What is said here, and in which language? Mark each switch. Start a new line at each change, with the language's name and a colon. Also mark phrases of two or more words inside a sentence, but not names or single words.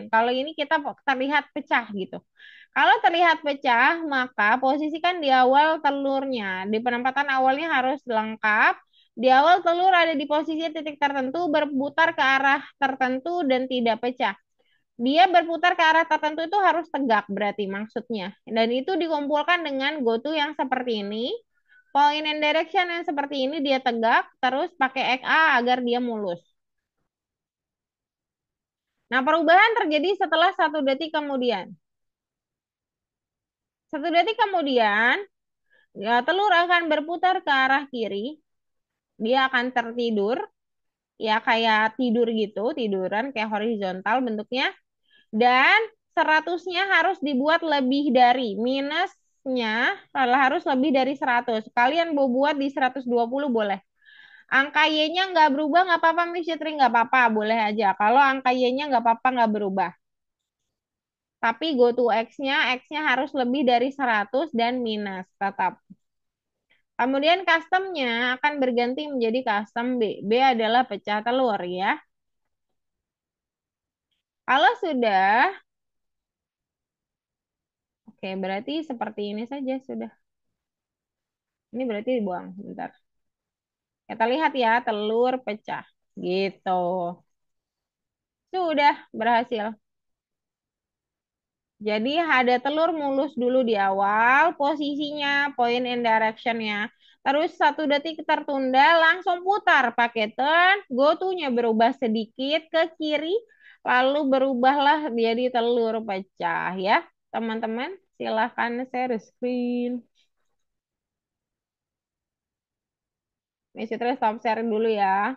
Indonesian: Kalau ini kita terlihat pecah gitu. Kalau terlihat pecah, maka posisikan di awal telurnya. Di penempatan awalnya harus lengkap. Di awal telur ada di posisi titik tertentu, berputar ke arah tertentu dan tidak pecah. Dia berputar ke arah tertentu itu harus tegak berarti maksudnya. Dan itu dikumpulkan dengan goto yang seperti ini.
English: Point and direction
Indonesian: yang seperti ini dia tegak, terus pakai XA agar dia mulus. Nah, perubahan terjadi setelah 1 detik kemudian. 1 detik kemudian, ya, telur akan berputar ke arah kiri. Dia akan tertidur, ya kayak tidur gitu, tiduran kayak horizontal bentuknya. Dan 100-nya harus dibuat lebih dari minusnya harus lebih dari 100. Kalian mau buat di 120 boleh. Angka Y-nya nggak berubah nggak apa-apa Miss Fitri nggak apa-apa boleh aja. Kalau angka Y-nya nggak apa-apa nggak berubah. Tapi
English: go to
Indonesian: X-nya harus lebih dari 100 dan minus tetap. Kemudian customnya akan berganti menjadi custom B. B adalah pecah telur ya. Kalau sudah, oke berarti seperti ini saja sudah. Ini berarti dibuang. Bentar. Kita lihat ya, telur pecah. Gitu. Sudah berhasil. Jadi ada telur mulus dulu di awal, posisinya,
English: point and direction-nya.
Indonesian: Terus 1 detik tertunda, langsung putar paketan. Go-to-nya berubah sedikit ke kiri, lalu berubahlah jadi telur pecah ya. Teman-teman, silahkan
English: share screen.
Indonesian: Miss Fitri
English: stop share
Indonesian: dulu ya.